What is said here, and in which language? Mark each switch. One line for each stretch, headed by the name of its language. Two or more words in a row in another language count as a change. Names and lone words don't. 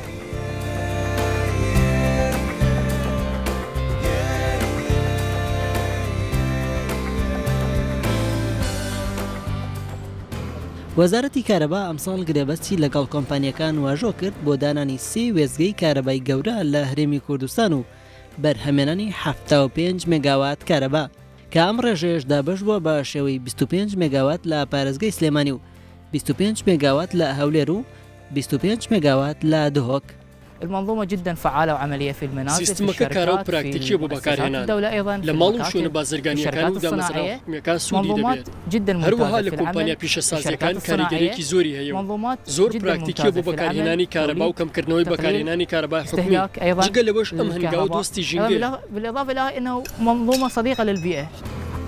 Central Kurdish: وەزارەتی کارەبا ئەمساڵ گرێبەستی لەگەڵ کۆمپانیەکان واژۆ کرد بۆ دانانی 3 وێزگەی کارەبای گەورە لە هەرێمی کوردستان و بەرهەمێنانی 75 مێگاوات کارەبا کە ئەم ڕێژەیەش دابش بووە بە شێوەی 25 مێگاوات لە پارێزگای سلێمانی و 25 مێگاوات لە هەولێر و 25 مێگاوات لە دهۆک.
Arabic: المنظومة جدا فعالة وعملية في المنازل
Central Kurdish: سیستمەکە کارە و پراکتیکی بۆ بەکارهێنان لە ماڵ و شوێنە بازرگانیەکان و دامەزراوەکان سوودی دەبێت. هەروەها لە کۆمپانیا پیشەسازیەکان کاریگەریەکی زۆری هەیە و زۆر پراکتیکیە بۆ بەکارهێنانی کارەبا و کەمکردنەوەی بەکارهێنانی کارەبای حکومی. جگە لەوەش ئەم هەنگاوە دۆستی ژینگەیە.
Arabic: بالإضافة إلى أنه منظومة صديقة للبيئة.